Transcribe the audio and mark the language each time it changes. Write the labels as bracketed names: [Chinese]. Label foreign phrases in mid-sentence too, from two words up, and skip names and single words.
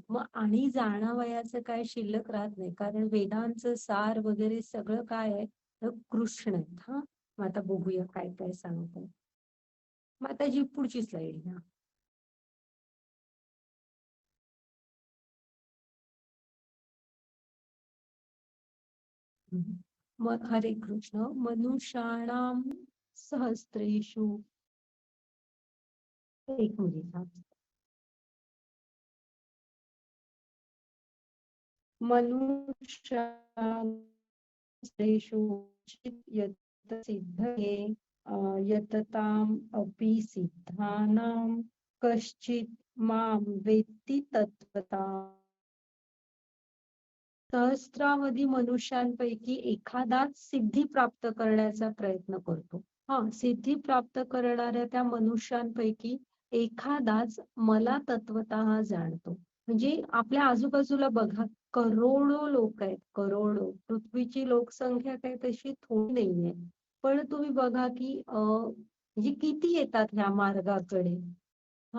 [Marathi] मग आणि जाणावयाचं काय शिल्लक राहत नाही, कारण वेदांचं सार वगैरे सगळं काय आहे? तर कृष्ण आहेत. हा, मग आता बघूया काय काय सांगतात. मग आता जी पुढची स्लाइड घ्या. मग हरे कृष्ण. [Sanskrit] मनुष्याणाम सहस्रेषु, [Marathi] एक मिनिट हा. [Sanskrit] मनुष्याणाम सहस्रेषु यत सिद्धये यतताम अपि सिद्धानां कश्चित् मां वेत्ति तत्वता. [Marathi] सहस्रावधी मनुष्यांपैकी एखादाच सिद्धी प्राप्त करण्याचा प्रयत्न करतो. हा, सिद्धी प्राप्त करणाऱ्या त्या मनुष्यांपैकी एखादाच मला तत्वतः जाणतो. म्हणजे आपल्या आजूबाजूला बघा, करोडो लोक आहेत, करोडो. पृथ्वीची लोकसंख्या काही तशी थोडी नाहीये. पण तुम्ही बघा की म्हणजे किती येतात ह्या मार्गाकडे.